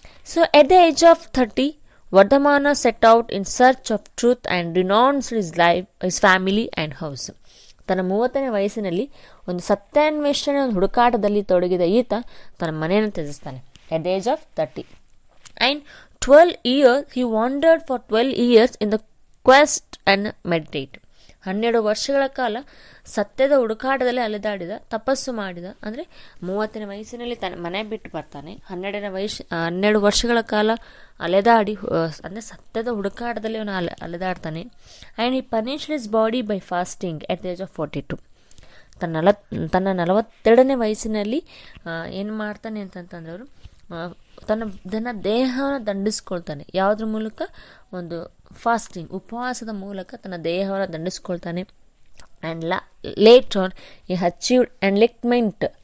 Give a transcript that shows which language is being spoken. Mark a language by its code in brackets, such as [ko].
[en] So at the age of 30, Vardhamana set out in search of truth and renounced his life, his family and house. [kn] ತನ್ನ 30ನೇ ವಯಸ್ಸಿನಲ್ಲಿ ಒಂದು ಸತ್ಯಾನ್ವೇಷಣೆ, ಒಂದು ಹುಡುಕಾಟದಲ್ಲಿ ತೊಡಗಿದ ಈತ ತನ್ನ ಮನೆಯನ್ನು ತ್ಯಜಿಸ್ತಾನೆ. [en] at the age of 30. And 12 years he wandered for 12 years in the quest and meditate. [kn] 12 ವರ್ಷಗಳ ಕಾಲ ಸತ್ಯದ ಹುಡುಕಾಟದಲ್ಲಿ ಅಲೆದಾಡಿದ, ತಪಸ್ಸು ಮಾಡಿದ. ಅಂದರೆ 30ನೇ ವಯಸ್ಸಿನಲ್ಲಿ ತನ್ನ ಮನೆ ಬಿಟ್ಟು ಬರ್ತಾನೆ. 12 ವರ್ಷಗಳ ಕಾಲ ಅಲೆದಾಡಿ, ಅಂದರೆ ಸತ್ಯದ ಹುಡುಕಾಟದಲ್ಲಿ ಅವನು ಅಲೆದಾಡ್ತಾನೆ. [en] And he punished his body by fasting at the age of 42. [kn] ತನ್ನ 42ನೇ ವಯಸ್ಸಿನಲ್ಲಿ ಏನು ಮಾಡ್ತಾನೆ ಅಂತಂತಂದ್ರೆ ಅವರು ತನ್ನ ದೇಹವನ್ನು ದಂಡಿಸ್ಕೊಳ್ತಾನೆ. ಯಾವುದ್ರ ಮೂಲಕ? ಒಂದು ಫಾಸ್ಟಿಂಗ್, ಉಪವಾಸದ ಮೂಲಕ ತನ್ನ ದೇಹವನ್ನು ದಂಡಿಸ್ಕೊಳ್ತಾನೆ. [en] and later he achieved enlightenment.